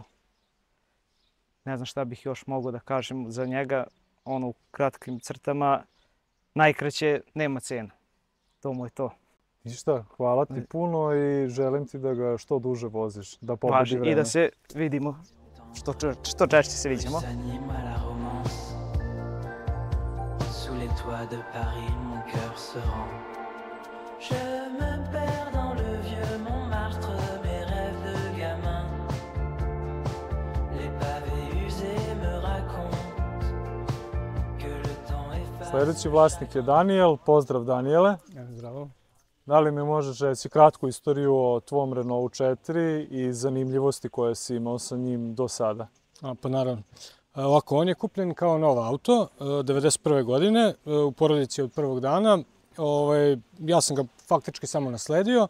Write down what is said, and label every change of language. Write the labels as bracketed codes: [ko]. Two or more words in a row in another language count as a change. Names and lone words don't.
[sr] Ne znam šta bih još mogao da kažem za njega, u kratkim crtama, najkraće nema cena. To mu je to. I šta, hvala ti puno i želim ti da ga što duže voziš, da pobedi vreme. I da se vidimo, što češće se vidimo. [fr] Sous les toits de Paris, mon cœur se rend. Je me perds dans le vieux Montmartre, mes rêves de gamin. Les pavés usés me racontent que le temps efface. [sr] Sljedeći vlasnik je Daniel. Pozdrav Daniele. Zdravo. Da li mi možeš reći kratku istoriju o tvom Renault 4 i zanimljivosti koje si imao sa njim do sada? Pa naravno. Ovako, on je kupljen kao novo auto, 1991. godine, u porodici od prvog dana. Ja sam ga faktički samo nasledio.